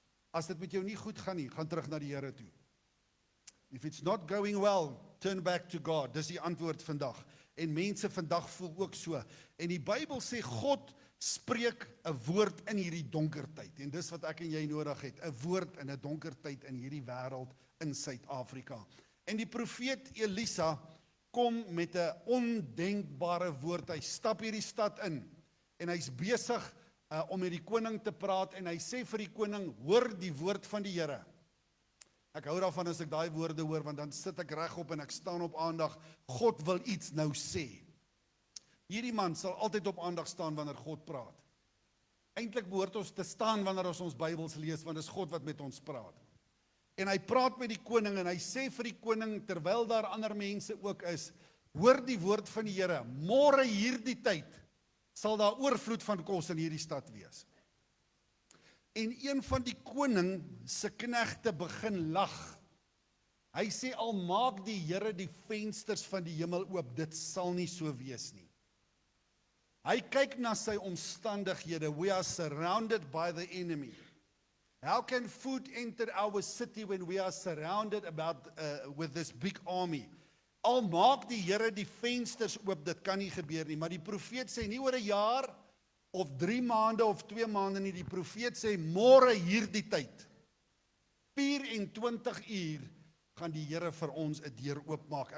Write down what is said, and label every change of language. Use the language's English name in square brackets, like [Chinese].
[Afrikaans] As dit met jou nie goed gaan nie, gaan terug na die Here toe. [English] If it's not going well, turn back to God. [Afrikaans] Dis die antwoord vandag. En mense vandag voel ook so. En die Bybel sê God spreek 'n woord in hierdie donker tyd. En dis wat ek en jy nodig het, 'n woord in 'n donker tyd in hierdie wêreld in Suid-Afrika. En die profeet Elisa kom met 'n ondenkbare woord. Hy stap hierdie stad in en hy's besig om met die koning te praat en hy sê vir die koning, hoor die woord van die Here. Ek hou daarvan as ek daai woorde hoor, want dan sit ek regop en ek staan op aandag. God wil iets nou sê. Hierdie man sal altyd op aandag staan wanneer God praat. Eintlik behoort ons te staan wanneer ons Bybels lees, want dit is God wat met ons praat. En hy praat met die koning en hy sê vir die koning, terwyl daar ander mense ook is, hoor die woord van die Here, môre hierdie tyd sal daar oorvloed van kos in hierdie stad wees. En een van die koning se knegte begin lag. Hy sê, al maak die Here die vensters van die hemel oop, dit sal nie so wees nie. Hy kyk na sy omstandighede. [English] We are surrounded by the enemy. How can food enter our city when we are surrounded with this big army? [Afrikaans] Al maak die Here die vensters oop, dit kan nie gebeur nie. Maar die profeet sê nie oor 'n jaar of 3 maande of 2 maande nie. Die profeet sê môre hierdie tyd, 24 uur, gaan die Here vir ons 'n deur oopmaak.